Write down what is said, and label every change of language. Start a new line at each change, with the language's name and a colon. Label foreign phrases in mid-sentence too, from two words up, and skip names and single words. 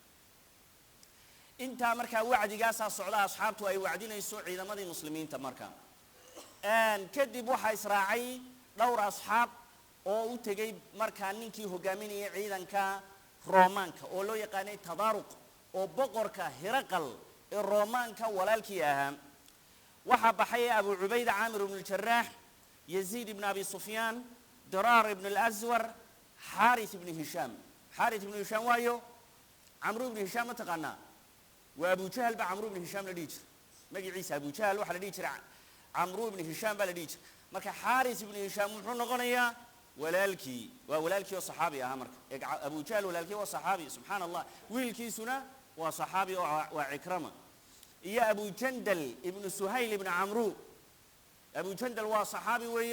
Somali: inta markaa wacdigaas socda asxaabtu ay wacdinayso ciidamadii muslimiinta markaa kadib waxa israacay dhowr asxaab oo u tagay markaa ninkii hogaaminayay ciidanka Roomaanka oo loo yaqaanay Tadaaruq oo boqorka Hiraqal ee Roomaanka walaalkii ahaa waxa baxay Abu Ubayda Amir ibn al-Jarrah Yazid ibn Abi Sufyan Dirar ibn al-Azwar Harith ibn Hisham waayo Amr ibn Hisham taqana wa Abu Jahl ba Amr ibn Hisham la dhigi magaciisa Abu Jahl waxa la dhigi jiray Amr ibn Hisham ba la dhigi marka Harith ibn Hisham wuxuu noqonayaa walaalkii oo saxaabi ah marka Abu Jahl walaalkii waa saxaabi subhanallah wiilkiisuna waa saxaabi oo waa Ikrama iyo Abu Jandal ibn Suhayl ibn Amru Abu Jandal waa saxaabi weeye